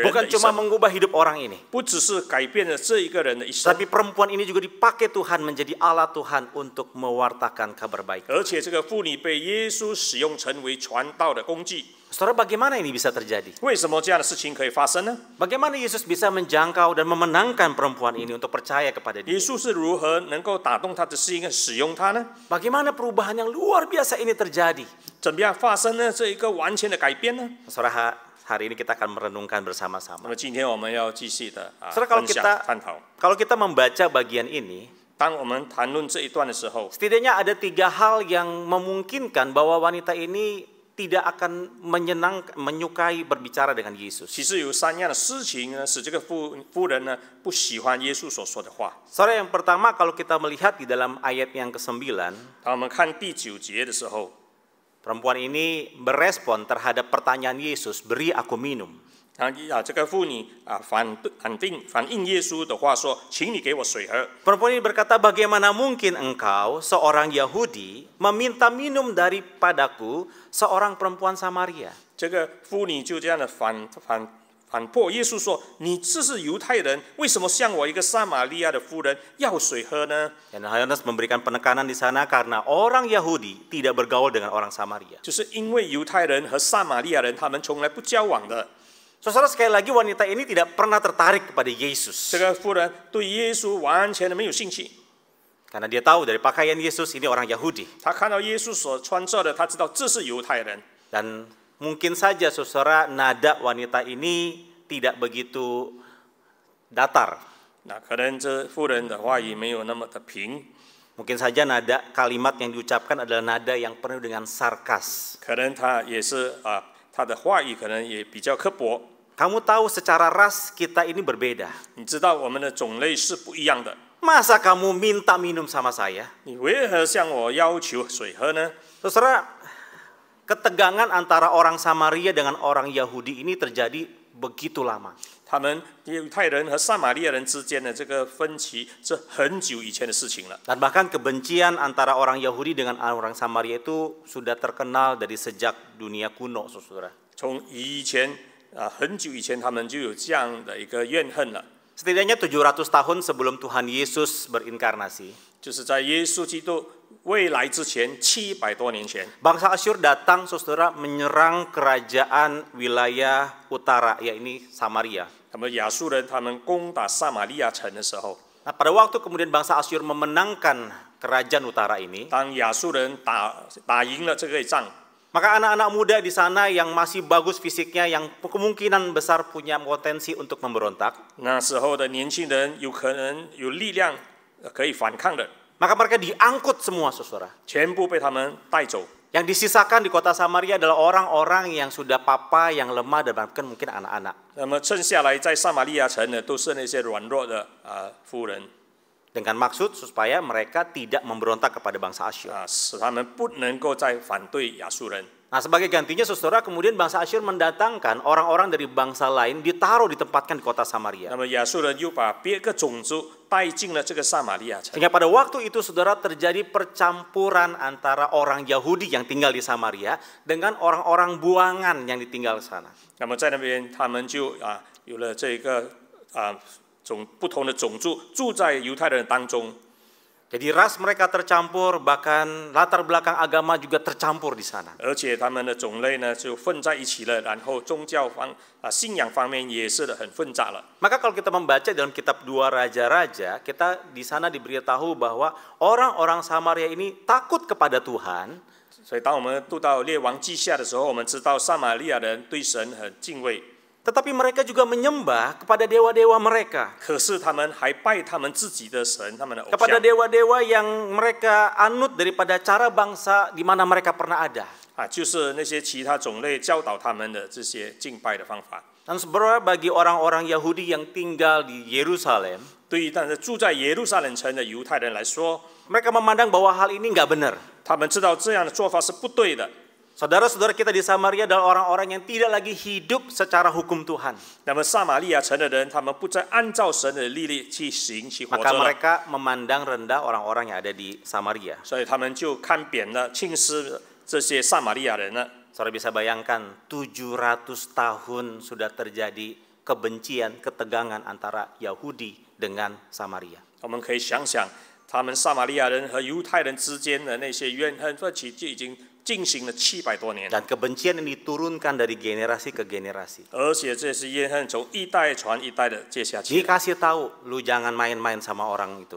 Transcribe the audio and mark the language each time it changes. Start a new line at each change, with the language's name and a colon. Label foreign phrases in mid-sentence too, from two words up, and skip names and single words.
Indonesian: Bukan
Chinese: 一
Indonesian: cuma
Chinese: 生，
Indonesian: mengubah hidup orang ini,
Chinese: 不只是改变了这一个人的一生，
Indonesian: tapi perempuan ini juga dipakai Tuhan menjadi alat Tuhan untuk mewartakan kabar baik.
Chinese: 而且这个妇女被耶稣使用成为传道的工具。
Indonesian: Saudara, bagaimana ini bisa terjadi?
Chinese: 为什么这样的事情可以发生呢？
Indonesian: Bagaimana Yesus bisa menjangkau dan memenangkan perempuan ini untuk percaya kepada
Chinese: 耶
Indonesian: dia?
Chinese: 稣是如何能够打动他的心，使用他呢？
Indonesian: Bagaimana perubahan yang luar biasa ini terjadi?
Chinese: 怎么样发生呢？这一个完全的改变呢？
Indonesian: Saudara, hari ini kita akan merenungkan
Chinese: 那
Indonesian: bersama-sama.
Chinese: 么今天我们要继续的
Indonesian: Saudara, kalau
Chinese: 分享
Indonesian: kita
Chinese: 探讨。
Indonesian: kalau kita membaca bagian ini,
Chinese: 当我们谈论这一段的时候，
Indonesian: setidaknya ada 3 hal yang memungkinkan bahwa wanita ini tidak akan menyukai berbicara dengan Yesus.
Chinese: 其实有3样的事情呢，使这个妇人呢不喜欢耶稣所说的话。
Indonesian: Saudara, yang pertama kalau kita melihat di dalam ayat yang ke-9,
Chinese: 当我们看第9节的时候，
Indonesian: perempuan ini berespon terhadap pertanyaan Yesus, beri aku minum.
Chinese: 这个妇女反应耶稣的话说：“请你给我水喝。”
Indonesian: Perempuan ini berkata, bagaimana mungkin engkau seorang Yahudi meminta minum daripadaku seorang perempuan Samaria?
Chinese: 这个妇女就这样的反驳耶稣说：“你这是犹太人，为什么向我一个撒玛利亚的妇人要水喝呢？”
Indonesian: Dan Yohanes memberikan penekanan di sana karena orang Yahudi tidak bergaul dengan orang Samaria.
Chinese: 就是因为犹太人和撒玛利亚人他们从来不交往的。
Indonesian: Saudara, sekali lagi wanita ini tidak pernah tertarik kepada Yesus.
Chinese: 这个妇人对耶稣完全的没有兴趣。
Indonesian: Karena dia tahu dari pakaian Yesus ini orang Yahudi.
Chinese: 他看到耶稣所穿着的，他知道这是犹太人。
Indonesian: Dan mungkin saja saudara nada wanita ini tidak begitu datar.
Chinese: 那可能这妇人的话语没有那么的平，
Indonesian: Mungkin saja nada kalimat yang diucapkan adalah nada yang penuh dengan sarkas.
Chinese: 可能他也是他的话语可能也比较刻薄。
Indonesian: Kamu tahu secara ras kita ini berbeda.
Chinese: 你知道我们的种类是不一样的，
Indonesian: Masa kamu minta minum sama saya?
Chinese: 你为何向我要求水喝呢？
Indonesian: Saudara, ketegangan antara orang Samaria dengan orang Yahudi ini terjadi begitu lama.
Chinese: 他们犹太人和撒玛利亚人之间的这个分歧是很久以前的事情了。
Indonesian: Dan bahkan kebencian antara orang Yahudi dengan orang Samaria itu sudah terkenal dari sejak dunia kuno, saudara.
Chinese: 从以前很久以前，他们就有这样的一个怨恨了。
Indonesian: Setidaknya 700 tahun sebelum Tuhan Yesus berinkarnasi,
Chinese: 就是在耶稣基督未来之前700多年前，
Indonesian: bangsa Asyur datang, saudara, menyerang kerajaan wilayah utara, yakni Samaria.
Chinese: 那么亚述人他们攻打撒玛利亚城的时候，
Indonesian: Nah, pada waktu kemudian bangsa Asyur memenangkan kerajaan utara ini,
Chinese: 当亚述人打赢了这个仗，
Indonesian: maka anak-anak muda di sana yang masih bagus fisiknya, yang kemungkinan besar punya potensi untuk memberontak,
Chinese: 那时候的年轻人有可能有力量可以反抗的，
Indonesian: maka mereka diangkut semua, saudara.
Chinese: 全部被他们带走。
Indonesian: Yang disisakan di kota Samaria adalah orang-orang yang sudah papa, yang lemah, dan bahkan mungkin anak-anak.
Chinese: 那么剩下来在撒玛利亚城呢，都是那些软弱的妇人
Indonesian: Dengan maksud supaya mereka tidak memberontak kepada bangsa Asyur.
Chinese: 使他们不能够再反对亚述人。
Indonesian: Nah, sebagai gantinya, saudara, kemudian bangsa Asyur mendatangkan orang-orang dari bangsa lain, ditempatkan di kota Samaria.
Chinese: 那么亚述人又把别个种族带进了这个撒玛利亚城。
Indonesian: Sehingga pada waktu itu, saudara, terjadi percampuran antara orang Yahudi yang tinggal di Samaria dengan orang-orang buangan yang ditinggal di sana.
Chinese: 那么在那边，他们就有了这个不同的种族住在犹太人当中。
Indonesian: Jadi ras mereka tercampur, bahkan latar belakang agama juga tercampur di sana.
Chinese: 而且他们的种类呢就混在一起了，然后宗教信仰方面也是很混杂了。
Indonesian: Maka kalau kita membaca dalam kitab 2 Raja-Raja, kita di sana diberitahu bahwa orang-orang Samaria ini takut kepada Tuhan.
Chinese: 所以当我们读到列王记下的时候，我们知道撒玛利亚人对神很敬畏，
Indonesian: Tetapi mereka juga menyembah kepada dewa-dewa mereka.
Chinese: 可是他们还拜他们自己的神，他们的偶
Indonesian: Kepada
Chinese: 像
Indonesian: dewa-dewa yang mereka anut daripada cara bangsa di mana mereka pernah ada.
Chinese: 就是那些其他种类教导他们的这些敬拜的方法。
Indonesian: Dan sebenarnya bagi orang-orang Yahudi yang tinggal di Yerusalem,
Chinese: 对于但是住在耶路撒冷城的犹太人来说，
Indonesian: mereka memandang bahwa hal ini nggak benar.
Chinese: 他们知道这样的做法是不对的。
Indonesian: Saudara-saudara kita di Samaria adalah orang-orang yang tidak lagi hidup secara hukum Tuhan.
Chinese: 那么撒玛利亚城的人，他们不再按照神的律例去行去活
Indonesian: Maka
Chinese: 着了，
Indonesian: mereka memandang rendah orang-orang yang ada di Samaria.
Chinese: 所以他们就看扁了、轻视这些撒玛利亚人了。
Indonesian: Saudara bisa bayangkan 700 tahun sudah terjadi kebencian, ketegangan antara Yahudi dengan Samaria.
Chinese: 我们可以想想，他们撒玛利亚人和犹太人之间的那些怨恨分歧，就已经进行了700多年。
Indonesian: Dan kebencian yang diturunkan dari generasi ke generasi.
Chinese: 而且这些怨恨从一代传一代的接下去。
Indonesian: Dikasih tahu, lu jangan main-main sama orang itu.